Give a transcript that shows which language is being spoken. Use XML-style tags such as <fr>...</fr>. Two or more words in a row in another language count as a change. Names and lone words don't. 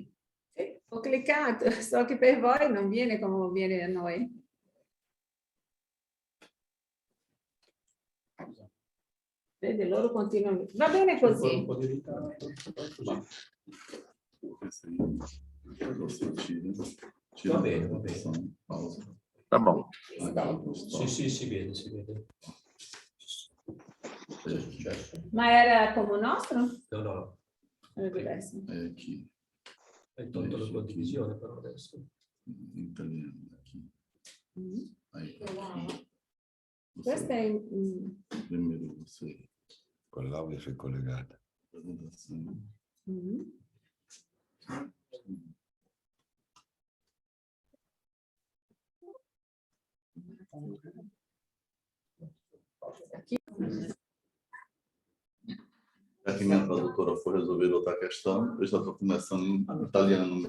<it>Sì, ho cliccato, so che per voi non viene come viene a noi. Vedi, loro continuano. Va bene così. Un po' di ritardo. Va bene, va bene. Pausa.</it> <pt>Tá bom.</pt> <it>Sì, si vede, si vede. Ma era come il nostro? No. Era diverso.</it> <pt>É aqui,</pt> <it>Hai tolto la condivisione però adesso.</it> <pt>em italiano, aqui. Aí, aqui.</pt> <it>Questo è...</it> <pt>Primeiro você.</pt> <it>Con l'audio sei collegata.</it> <pt>Apresentação. Já que minha tradutora foi resolver outra questão, eu já estou começando em italiano mesmo.</pt>